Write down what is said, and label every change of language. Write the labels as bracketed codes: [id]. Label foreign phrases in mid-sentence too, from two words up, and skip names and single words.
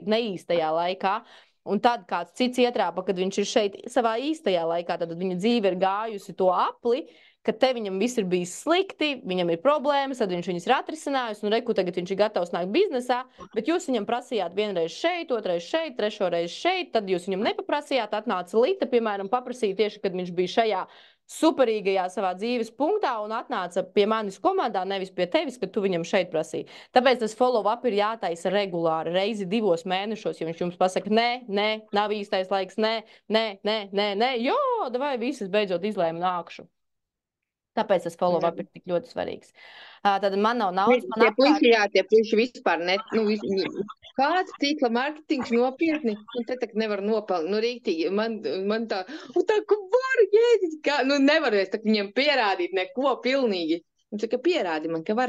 [lv] neīstajā laikā, un tad kāds cits ietrāpa, kad viņš ir šeit savā īstajā laikā, tad viņa dzīve ir gājusi to apli, ka te viņam viss ir bijis slikti, viņam ir problēmas, tad viņš viņas ir atrisinājis, un reku tagad viņš ir gatavs nākt biznesā, bet jūs viņam prasījāt vienreiz šeit, otrais šeit, trešoreiz šeit, tad jūs viņam nepaprasījāt, atnāca Lita, piemēram, paprasīja tieši, kad viņš bija šajā superīgajā savā dzīves punktā un atnāca pie manis komandā, nevis pie tevis, kad tu viņam šeit prasīji. Tāpēc tas follow-up ir jātaisa regulāri, reizi 2 mēnešos, ja viņš jums pasaka, nē, nav īstais laiks, nē, jo, vai visas beidzot izlēma nākšu. Tāpēc tas follow-up ir tik ļoti svarīgs. Tad man nav naudas, man apkārt... Tie puiši vispār ne... Kāds tīkla mārketings nopietni? Te tak nevar nopelnīt. Rīktīgi, man tā... Tā, ka var, jēdzi, kā... Nevar es tak viņam pierādīt neko pilnīgi. Un tā, ka pierādi man, ka var.